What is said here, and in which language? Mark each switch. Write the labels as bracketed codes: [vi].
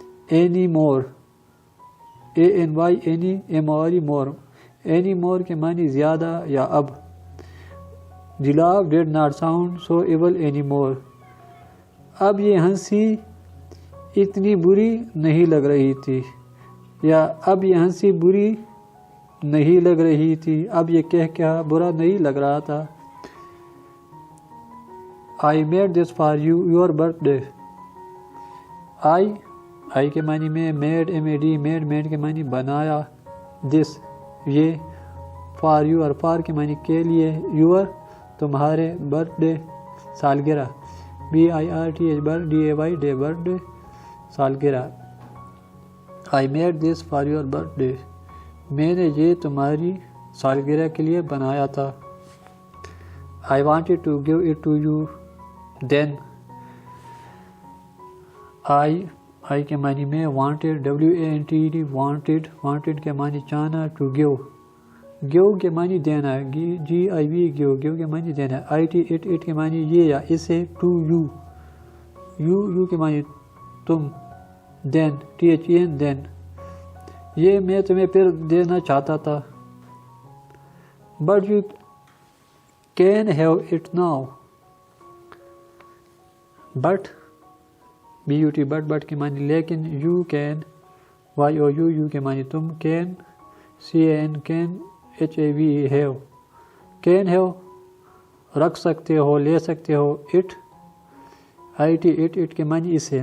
[en] anymore ANY more anymore [ur] کے معنی زیادہ یا اب. [en] The laugh did not sound so evil anymore. [ur] اب یہ ہنسی اتنی بری نہیں لگ رہی تھی, یا اب یہ ہنسی بری نہیں لگ رہی تھی. اب یہ کہہ برا نہیں لگ رہا تھا. [en] I made this for you your birthday. I [ur] کے معنی میں, [en] made made [ur] کے معنی بنایا. [en] this [ur] یہ, [en] for you [ur] اور for کے معنی کے لیے, [en] your [ur] تمہارے, [en] birthday [ur] سالگرہ, [en] BIRTH DAY birthday [ur] سالگرہ. [en] I made this for your birthday. [ur] میں نے یہ تمہاری سالگرہ کے لیے بنایا تھا. [en] I wanted to give it to you then. I [ur] کے معنی میں, [en] wanted WANTED wanted [ur] کے معنی چاہنا. [en] to give [ur] کے معنی دینا, [en] GIV give [ur] کے معنی دینا. [en] it [ur] کے معنی یہ یا اسے. [en] to you [ur] کے معنی تم. [en] then then [ur] یہ میں تمہیں پھر دینا چاہتا تھا. [en] but you can have it now. but but [ur] کے معنی لیکن. [en] you can YOU [ur] کے معنی تم. [en] can can HAVE can have [ur] رکھ سکتے ہو, لے سکتے ہو. [en] it [ur] کے معنی اسے.